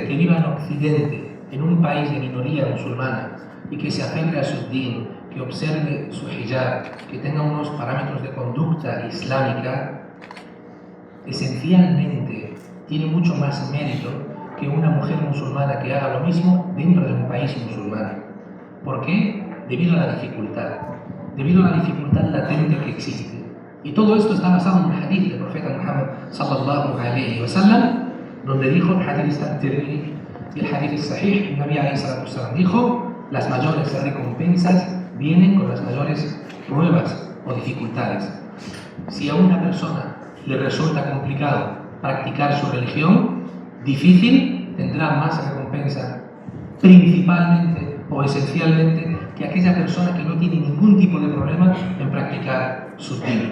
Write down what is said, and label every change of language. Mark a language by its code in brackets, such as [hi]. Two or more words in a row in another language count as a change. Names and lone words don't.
[es] Que viva en Occidente, en un país de minoría musulmana, y que se aferre a su din, que observe su hijab, que tenga unos parámetros de conducta islámica, esencialmente tiene mucho más mérito que una mujer musulmana que haga lo mismo dentro de un país musulmán. ¿Por qué? Debido a la dificultad latente que existe. Y todo esto está basado en un hadith del profeta Muhammad [ar] صلى الله عليه وسلم, [es] donde dijo, el hadith está en Tirmidhi, y el hadith es sahih, el Nabi [ar] عليه الصلاة والسلام [es] dijo, las mayores recompensas vienen con las mayores pruebas o dificultades. Si a una persona le resulta complicado practicar su religión, difícil, tendrá más recompensa principalmente o esencialmente que aquella persona que no tiene ningún tipo de problema en practicar su din.